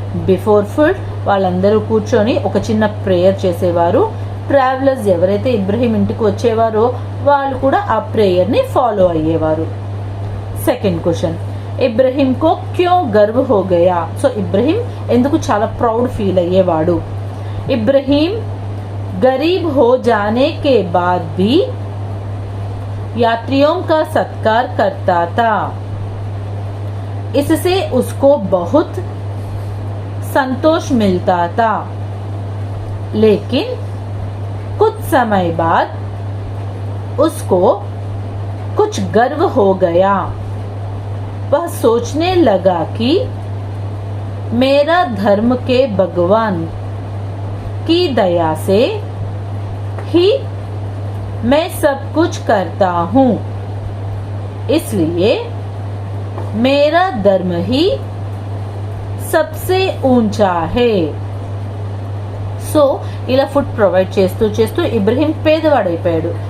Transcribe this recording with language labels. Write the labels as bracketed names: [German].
[Telugu] Before food వాళ్ళందరూ కూర్చొని ఒక చిన్న ప్రేయర్ చేసేవారు. ట్రావెలర్స్ ఎవరైతే ఇబ్రహీం ఇంటికి వచ్చేవారో వాళ్ళు కూడా ఆ ప్రేయర్ని ఫాలో అయ్యేవారు. [English] second question, [Hindi] ఇబ్రహీం కో క్యో గర్వ్ హో గయా? [Telugu] సో ఇబ్రహీం ఎందుకు చాలా ప్రౌడ్ ఫీల్ అయ్యేవాడు? [Hindi] ఇబ్రహీం गरीब हो जाने के बाद भी यात्रियों का सत्कार करता था. इससे उसको बहुत संतोष मिलता था. लेकिन कुछ समय बाद उसको कुछ गर्व हो गया. वह सोचने लगा कि मेरा धर्म के भगवान की दया से ही मैं सब कुछ करता हूँ, इसलिए मेरा धर्म ही सबसे ऊंचा है. [Telugu] సో ఇలా ఫుడ్ ప్రొవైడ్ చేస్తూ చేస్తూ ఇబ్రహీం పేదవాడైపోయాడు.